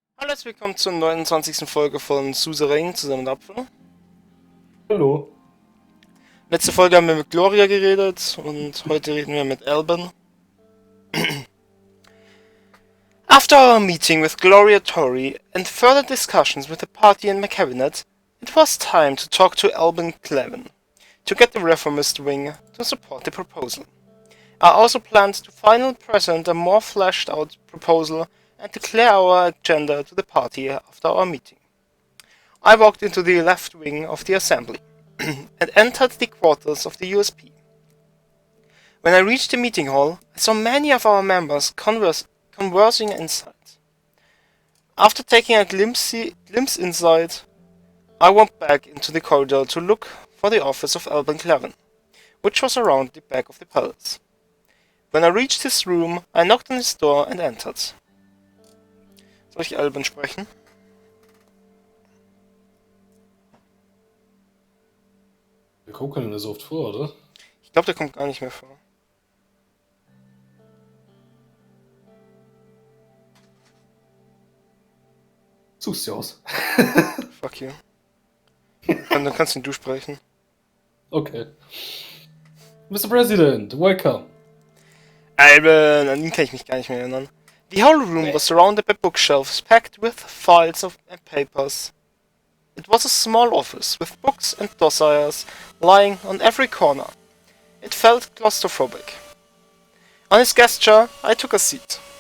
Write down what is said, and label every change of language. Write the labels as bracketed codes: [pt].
[de] Hallo, herzlich willkommen zur 29. Folge von Suzerain zusammen mit Apfel. Hallo. Letzte Folge haben wir mit Gloria geredet und heute reden wir mit Albin. [en] After our meeting with Gloria Tori and further discussions with the party and my cabinet, it was time to talk to Albin Clevin to get the reformist wing to support the proposal. I also planned to finally present a more fleshed out proposal and declare our agenda to the party after our meeting. I walked into the left wing of the assembly and entered the quarters of the USP. When I reached the meeting hall, I saw many of our members conversing inside. After taking a glimpse inside, I went back into the corridor to look for the office of Albin Clevin, which was around the back of the palace. When I reached his room, I knocked on his door and entered. [de] Soll ich Albin sprechen? Wir kommen das oft vor, oder? Ich glaube, der kommt gar nicht mehr vor. Suchst du aus. [en] Fuck you. [de] Dann kannst du sprechen. [en] Okay. Mr. President, welcome. [de] Albin, an ihn kann ich mich gar nicht mehr erinnern. [en] The whole room was surrounded by bookshelves packed with files and papers. It was a small office with books and dossiers lying on every corner. It felt claustrophobic. On his gesture, I took a seat.